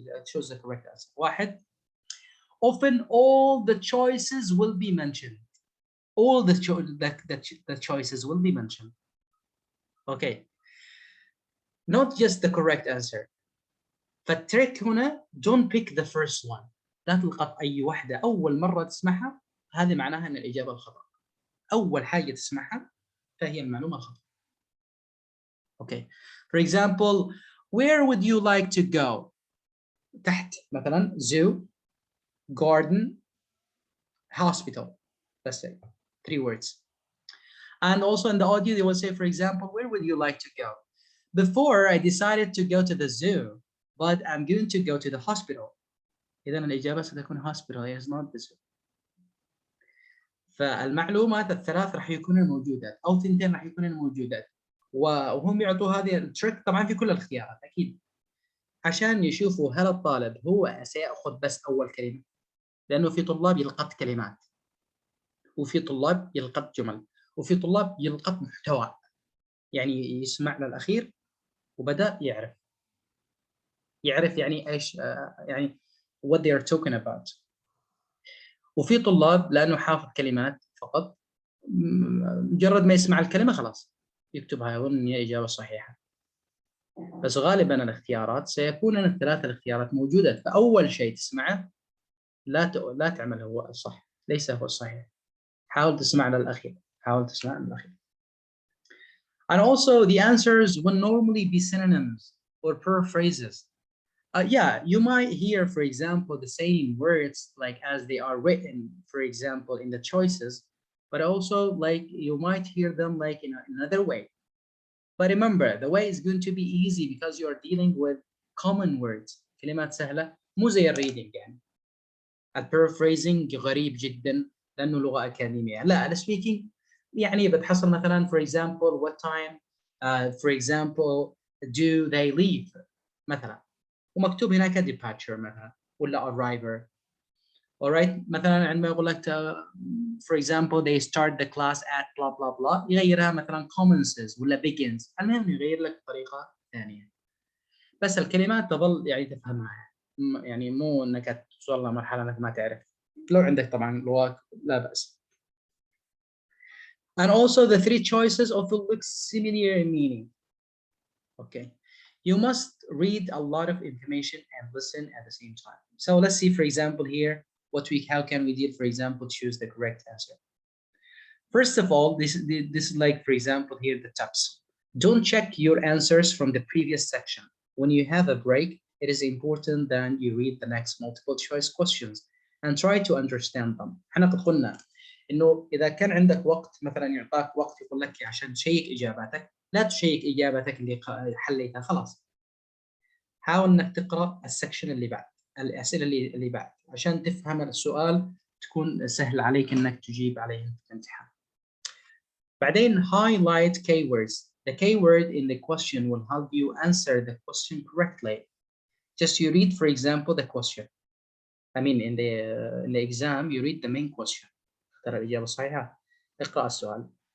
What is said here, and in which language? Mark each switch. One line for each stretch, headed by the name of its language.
English: Choose the correct answer. 1. Often all the choices will be mentioned. All the choices will be mentioned. Okay. Not just the correct answer.
Arabic: فالتريك هنا
English: don't pick the first one.
Arabic: لا تلقط أي واحدة أول مرة تسمعها، هذه معناها أن الإجابة الخطأ. أول حاجة تسمعها فهي المعلومة الخطأ.
English: Okay. For example, where would you like to go?
Arabic: تحت مثلا
English: zoo, garden, hospital. Let's say 3 words. And also in the audio, they will say, for example, where would you like to go? Before I decided to go to the zoo, but I'm going to go to the hospital.
Arabic: إذن الإجابة ستكون
English: hospital, is not the zoo.
Arabic: فالمعلومات الثلاث راح يكونن موجودات او ثنتين راح يكونن موجودات، وهم يعطوا هذه التريك طبعا في كل الاختيارات اكيد، عشان يشوفوا هل الطالب هو سيأخذ بس اول كلمه، لانه في طلاب يلقط كلمات، وفي طلاب يلقط جمل، وفي طلاب يلقط محتوى، يعني يسمع للاخير وبدا يعرف يعني ايش يعني
English: what they are talking about.
Arabic: وفي طلاب لانه حافظ كلمات فقط، مجرد ما يسمع الكلمه خلاص يكتبها يظن ان هي اجابه صحيحه. بس غالبا الاختيارات سيكون الثلاث الاختيارات موجوده، فاول شيء تسمعه لا تعمل هو الصح، ليس هو الصحيح، حاول تسمع للاخير، حاول تسمع للاخير.
English: And also the answers will normally be synonyms or paraphrases. Yeah, you might hear, for example, the same words like as they are written, for example, in the choices, but also like you might hear them like in another way. But remember, the way is going to be easy because you are dealing with common words.
Arabic: كلمات سهلة مو زي الريدنج يعني. البارaphrasing غريب جدا لأنه لغة أكاديمية. لا السبيكينج يعني بتحصل مثلا
English: for example what time for example do they leave
Arabic: مثلا، ومكتوب هناك departure مثلا ولا arriver. alright مثلا عندما يقول لك
English: for example they start the class at blah blah
Arabic: blah يغيرها مثلا commences ولا begins، المهم يغير لك طريقة ثانية، بس الكلمات تظل يعني تفهمها، يعني مو انك توصل لمرحلة انك ما تعرف، لو عندك طبعا لغات لا بأس.
English: And also the three choices also look similar in meaning. Okay. You must read a lot of information and listen at the same time. So let's see, for example, here, how can we deal, for example, choose the correct answer. First of all, this is like, for example, here, the tips. Don't check your answers from the previous section. When you have a break, it is important that you read the next multiple choice questions and try to understand them.
Arabic: احنا قد قلنا انه اذا كان عندك وقت، مثلا يعطاك وقت يقول لك عشان تشيك اجاباتك، لا تشيك اجابتك اللي حليتها خلاص، حاول انك تقرا السكشن اللي بعد، الاسئله اللي بعد عشان تفهم السؤال، تكون سهل عليك انك تجيب عليه في الامتحان. بعدين
English: highlight keywords. The keyword in the question will help you answer the question correctly. Just you read, for example, the question. I mean, in the exam, you read the main question.
Arabic: ترى الإجابة الصحيحة. اقرأ السؤال.